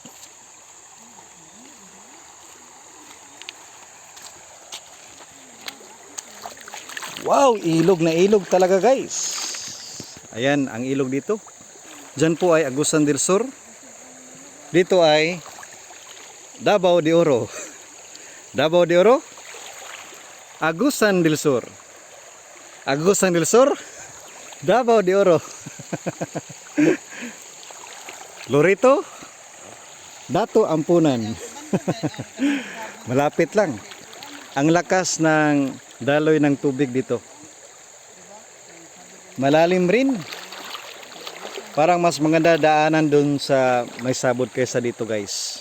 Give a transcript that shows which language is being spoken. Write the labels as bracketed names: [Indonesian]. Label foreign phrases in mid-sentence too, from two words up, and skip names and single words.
[Filipino] Wow, ilog na ilog talaga guys. Ayan ang ilog dito. Diyan po ay Agusan del Sur. Dito ay Davao de Oro. Davao de Oro, Agusan del Sur. Agusan del Sur, Davao de Oro. Lorito, Dato Ampunan. Malapit lang. Ang lakas ng daloy ng tubig dito. Malalim rin. Parang mas maganda daanan dun sa may sabod kaysa dito guys.